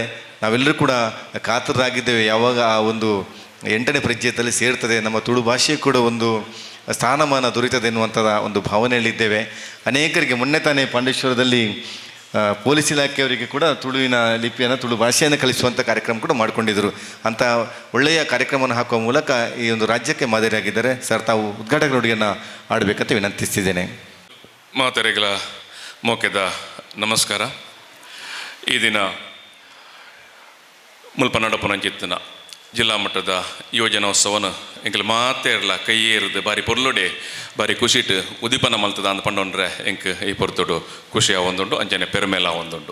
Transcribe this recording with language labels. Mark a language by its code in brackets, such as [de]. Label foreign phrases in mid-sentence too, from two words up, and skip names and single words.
[kn] ನಾವೆಲ್ಲರೂ ಕೂಡ ಕಾತರರಾಗಿದ್ದೇವೆ, ಯಾವಾಗ ಆ ಒಂದು 8ನೇ ಪರಿಚಯದಲ್ಲಿ ಸೇರ್ತದೆ, ನಮ್ಮ ತುಳು ಭಾಷೆ ಕೂಡ ಒಂದು ಸ್ಥಾನಮಾನ ದೊರೀತದೆ ಎನ್ನುವಂಥದ ಒಂದು ಭಾವನೆಯಲ್ಲಿದ್ದೇವೆ. ಅನೇಕರಿಗೆ ಮೊನ್ನೆ ತಾನೇ ಪಾಂಡೇಶ್ವರದಲ್ಲಿ ಪೊಲೀಸ್ ಇಲಾಖೆಯವರಿಗೆ ಕೂಡ ತುಳುವಿನ ಲಿಪಿಯನ್ನು ತುಳು ಭಾಷೆಯನ್ನು ಕಲಿಸುವಂಥ ಕಾರ್ಯಕ್ರಮ ಕೂಡ ಮಾಡಿಕೊಂಡಿದ್ದರು. ಅಂಥ ಒಳ್ಳೆಯ ಕಾರ್ಯಕ್ರಮವನ್ನು ಹಾಕುವ ಮೂಲಕ ಈ ಒಂದು ರಾಜ್ಯಕ್ಕೆ ಮಾದರಿಯಾಗಿದ್ದಾರೆ. ಸರ್, ತಾವು ಉದ್ಘಾಟಕ ನುಡಿಯನ್ನು ಆಡಬೇಕಂತ ವಿನಂತಿಸ್ತಿದ್ದೇನೆ. [tcy] ಮಾತರಿಗಳ ಮೋಕೆದ ನಮಸ್ಕಾರ. ಈ ದಿನ ಮುಲ್ಪ ನಡಪುನಂಚಿತ್ತಿನ ಜಿಲ್ಲಾ ಮಟ್ಟದ ಯೋಜನೋತ್ಸವನ ಎಂಕಲ್ ಮಾತೇ ಇರಲ್ಲ ಕೈಯೇ ಇರದು ಬಾರಿ ಪೊರ್ಲೊಡೆ ಬಾರಿ ಖುಷಿಟ್ಟು ಉದೀಪನ ಮಲ್ತದ ಅಂತ ಪಂಡೊಂಡ್ರೆ ಎಂಕ್ ಈ ಪೊರ್ತೊಡು ಖುಷಿ ಆವೊಂದುಂಡು, ಅಂಚನೆ ಪೆರ್ಮೇಲ ಆವೊಂದುಂಡು.